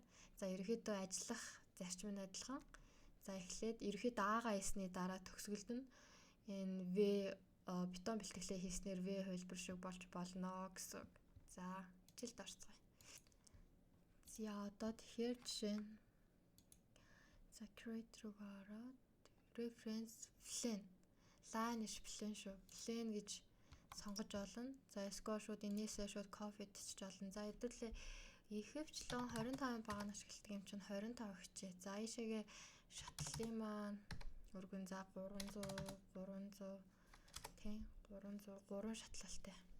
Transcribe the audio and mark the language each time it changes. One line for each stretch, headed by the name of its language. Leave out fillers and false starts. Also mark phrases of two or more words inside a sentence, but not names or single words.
Mongolian: За ерөнхийдөө ажиллах зарчим нь адилхан. За эхлээд ерөнхийдөө А-га хийсний дараа төгсгөлд нь энэ V бетон бэлтгэлээ хийснээр V хэлбэр шиг болж болно гэсэн. За хичээлд орцгоё. За одоо тэгэхээр жишээ нь за create руугаа ороод
English: reference plan plan
Mongolian: шүү. Plan гэж сонгож олно. За эсвэл шууд энээсээ шууд copy хийчих болно. За хэдүүлээ ихэвчлэн 25 баг нь ашигладаг юм чинь 25 хичээ. За ийшээгээ шатлалын маань өргөн за 300 тийм 303 шатлалтай.